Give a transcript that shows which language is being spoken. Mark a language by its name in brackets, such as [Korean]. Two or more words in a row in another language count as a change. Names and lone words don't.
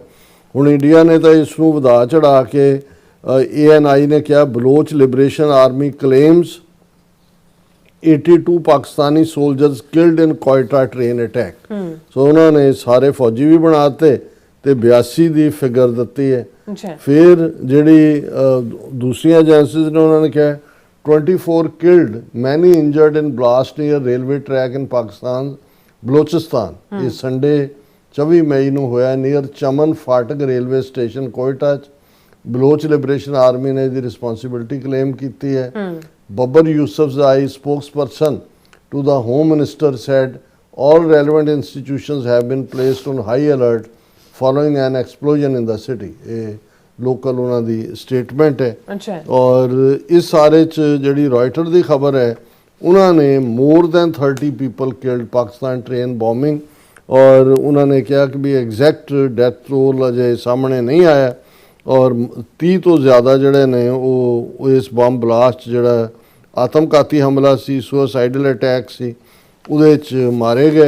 [Punjabi] ਹੁਣ ਇੰਡੀਆ ਨੇ ਤਾਂ ਇਸ ਨੂੰ ਵਧਾ ਚੜਾ ਕੇ ANI ਨੇ ਕਿਹਾ [English] Baloch Liberation Army claims 82 Pakistani soldiers killed in Quetta train attack. [Punjabi] ਸੋ ਉਹਨਾਂ ਨੇ ਸਾਰੇ ਫੌਜੀ ਵੀ ਬਣਾਤੇ ਤੇ 82 ਦੀ ਫਿਗਰ ਦਿੱਤੀ ਹੈ। ਫਿਰ ਜਿਹੜੀ ਦੂਸਰੀਆਂ ਏਜੰਸੀਜ਼ ਨੇ ਉਹਨਾਂ ਨੇ ਕਿਹਾ [English] 24 killed, many injured in blast near railway track in Pakistan, Balochistan. [Punjabi] ਇਹ ਸੰਡੇ 24 ਮਈ ਨੂੰ ਹੋਇਆ [English] near Chaman Phatak railway station [Punjabi] ਕੋਇਟਾ 'ਚ। ਬਲੋਚ ਲਿਬਰੇਸ਼ਨ ਆਰਮੀ ਨੇ ਇਹਦੀ ਰਿਸਪੌਂਸਿਬਿਲਿਟੀ ਕਲੇਮ ਕੀਤੀ ਹੈ। ਬੱਬਰ ਯੂਸਫਜ਼ਾਈ, [English] spokesperson to the Home Minister, said all relevant institutions have been placed on high alert following an explosion in the city. [Punjabi] ਇਹ ਲੋਕਲ ਉਹਨਾਂ ਦੀ ਸਟੇਟਮੈਂਟ ਹੈ। ਔਰ ਇਸ ਸਾਰੇ 'ਚ ਜਿਹੜੀ ਰਾਇਟਰ ਦੀ ਖਬਰ ਹੈ, ਉਹਨਾਂ ਨੇ [English] more than 30 people killed [Punjabi] ਪਾਕਿਸਤਾਨ ਟ੍ਰੇਨ ਬੋਮਿੰਗ, ਔਰ ਉਹਨਾਂ ਨੇ ਕਿਹਾ ਕਿ [English] the exact death toll [Punjabi] ਅਜੇ ਸਾਹਮਣੇ ਨਹੀਂ ਆਇਆ। ਔਰ 30 ਤੋਂ ਜ਼ਿਆਦਾ ਜਿਹੜੇ ਨੇ ਉਹ ਇਸ [English] bomb blast [Punjabi] ਜਿਹੜਾ ਆਤਮਘਾਤੀ ਹਮਲਾ ਸੀ, [English] suicidal attack [Punjabi] ਸੀ, ਉਹਦੇ 'ਚ ਮਾਰੇ ਗਏ।